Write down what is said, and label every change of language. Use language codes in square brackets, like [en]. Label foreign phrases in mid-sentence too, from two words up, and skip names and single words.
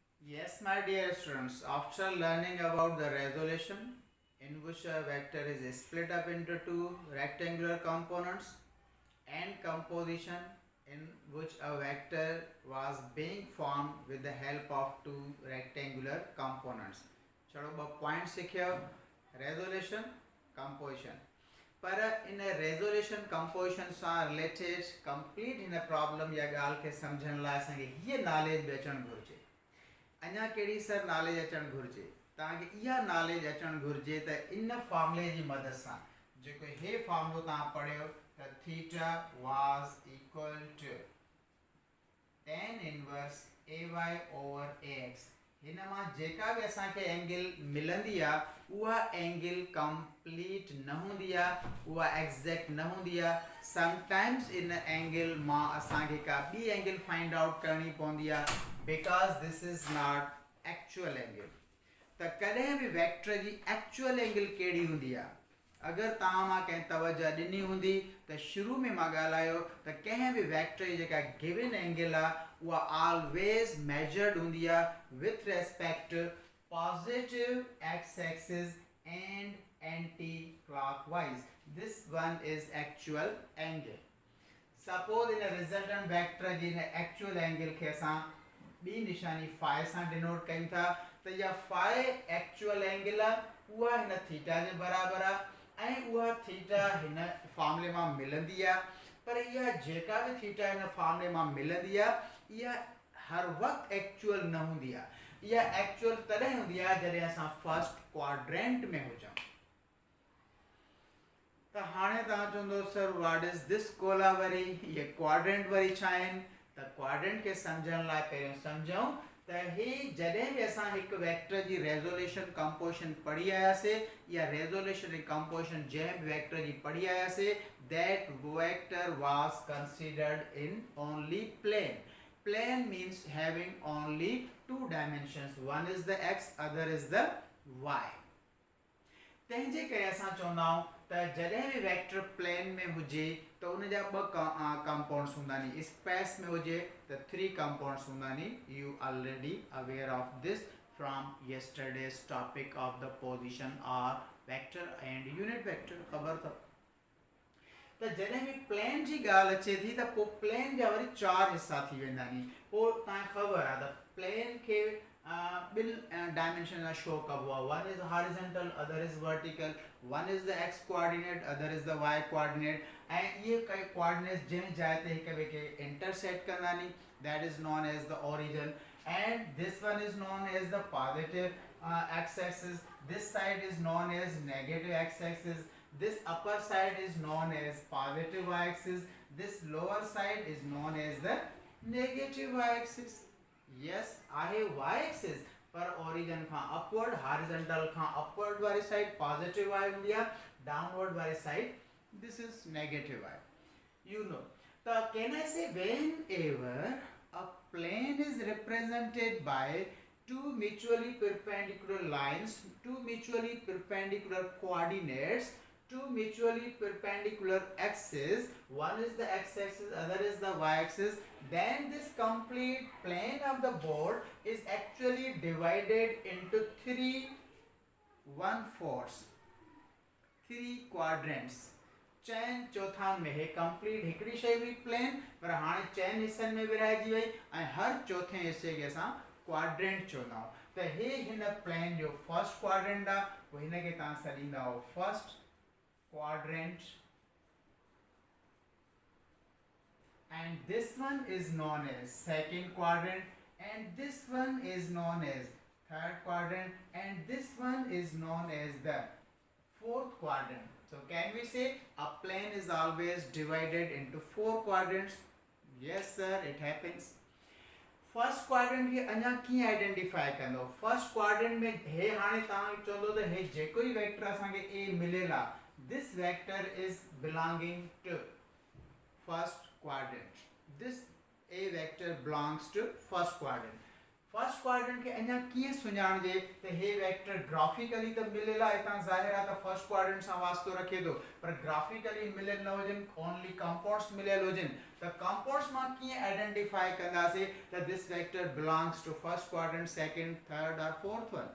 [en] Yes, my dear students, after learning about the resolution in which a vector is split up into two rectangular components and composition in which a vector was being formed with the help of two rectangular components. [sd] चलो अब पॉइंट सीखियो [en] resolution composition [sd] पर इन [en] resolution composition [sd] सां [en] related complete in problem [sd] या ॻाल्हि खे सम्झण लाइ असांखे हीअ नॉलेज बि अचणु घुरिजे अञा कहिड़ी [en] sir knowledge [sd] अचणु घुरिजे तव्हांखे इहा नॉलेज अचणु घुरिजे त इन फॉर्मूले जी मदद सां जेको हे फॉर्मूलो तव्हां पढ़ियो त [en] theta was equal to tan inverse ay over ax [sd] हिन मां जेका बि असांखे एंगल मिलंदी आहे उहा एंगल कंप्लीट न हूंदी आहे उहा एग्जैक्ट न हूंदी आहे समटाइम्स इन एंगल मां असांखे का ॿी [en] angle find out [sd] करणी पवंदी आहे बिकॉज [en] this is not actual angle [sd] त कॾहिं बि वेक्टर जी [en] actual angle [sd] कहिड़ी हूंदी आहे अगर तव्हां मां कंहिं तवजह ॾिनी हूंदी त शुरू में मां ॻाल्हायो त कंहिं [en] बि वेक्टर [sd] जी जेका [en] given angle [sd] आहे उहा [en] always measured [sd] हूंदी आहे [en] with respect positive x axis and anti clockwise this one is actual angle [sd] सपोज इन [en] resultant vector [sd] जी इन [en] actual angle [sd] खे असां ॿी निशानी फाइ सां डिनोट कयूं था त इहा फाइ [en] actual angle [sd] आहे उहा हिन थीटा जे बराबरि आहे ऐं उहा थीटा हिन फॉर्मूले मां मिलंदी आहे पर इहा जेका बि थीटा हिन फॉर्मूले मां मिलंदी आहे इहा हर वक़्तु एक्चुअल न हूंदी आहे इहा एक्चुअल तॾहिं हूंदी आहे जॾहिं असां [en] first quadrant [sd] में हुजूं त हाणे तव्हां चवंदो [en] sir what is this [sd] कोला वरी इहे क्वाड्रेंट वरी छा आहिनि त क्वाड्रेंट खे सम्झण लाइ पहिरियों सम्झूं त हे जॾहिं बि असां हिकु वेक्टर जी [en] resolution composition [sd] पढ़ी आयासीं या रेज़ोल्यूशन ऐं कंपोजिशन जंहिं बि वेक्टर जी पढ़ी आयासीं [en] that vector was considered in only plane plane means having only two dimensions one is the x other is the y [sd] तंहिंजे करे असां चवंदा आहियूं त जॾहिं बि वेक्टर प्लेन में हुजे त उन जा ॿ कंपाउंड्स हूंदा नी स्पेस में हुजे त 3 कंपाउंड्स हूंदा नी [en] you already aware of this from yesterday's topic of the position or vector and unit vector [sd] ख़बर अथव त जॾहिं बि प्लेन जी ॻाल्हि अचे थी त पोइ प्लेन जा वरी 4 हिसा थी वेंदा नी पोइ तव्हांखे ख़बर आहे त प्लेन खे ॿिनि डायमेंशन सां शो कबो आहे [en] one is horizontal other is vertical one is the x coordinate other is the y coordinate [sd] ऐं इहे कई कोऑर्डिनेट्स जंहिं जाइ ते हिक ॿिए खे [en] इंटरसेक्ट [sd] कंदा नी [en] that is known as the origin and this one is known as the positive x axis this side is known as negative x axis this upper side is known as positive y axis this lower side is known as the negative y axis yes [sd] आहे [en] y axis [sd] पर origin खां upward horizontal खां upward वाली [en] side positive y [sd] हूंदी आहे downward [en] वाली side this is negative y you know so can I say whenever a plane is represented by two mutually perpendicular lines two mutually perpendicular coordinates two mutually perpendicular axes one is the x axis other is the y axis then this complete plane of the board is actually divided into [sd] 3/4 3 quadrants चैन चौथान में हे कंप्लीट हिकड़ी शय हुई प्लेन पर हाणे चैन हिस्सनि में विरहाइजी वई ऐं हर चौथे हिस्से खे असां क्वाड्रेंट चवंदा आहियूं त हे हिन प्लेन जो [en] first quadrant [sd] आहे पोइ हिन खे तव्हां सॾींदा आहियो [en] first quadrant and this one is known as second quadrant and this one is known as third quadrant and this one is known as the fourth quadrant so can we say a plane is always divided into 4 quadrants yes sir it happens first quadrant [sd] खे अञा कीअं आइडेंटिफाई कंदो [en] first quadrant [sd] में हे हाणे तव्हां चवंदो त हे जेको ई वेक्टर असांखे ए मिलियल आहे [en] this vector is belonging to first quadrant this a vector belongs to first quadrant first quadrant [sd] के अञा कीअं सुञाणजे त हे वेक्टर ग्राफिकली त मिलियल आहे, हितां ज़ाहिर आहे त [en] first quadrant [sd] सां वास्तो रखे थो, पर ग्राफिकली मिलियल न हुजनि, [en] only compounds [sd] मिलियल हुजनि, त कंपाउंड्स मां कीअं आइडेंटिफाई कंदासीं त [en] this vector belongs to first quadrant, second, third or fourth one.